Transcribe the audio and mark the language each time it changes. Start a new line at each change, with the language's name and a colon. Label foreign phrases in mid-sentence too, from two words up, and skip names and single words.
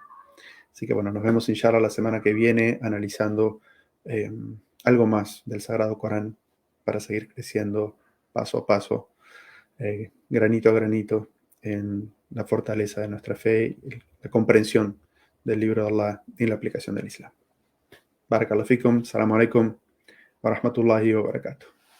Spanish: Así que bueno, nos vemos inshallah la semana que viene analizando algo más del Sagrado Corán para seguir creciendo paso a paso, granito a granito, en la fortaleza de nuestra fe y la comprensión del libro de Allah y la aplicación del Islam.
Arabic: بارك الله فيكم، السلام عليكم ورحمة الله وبركاته.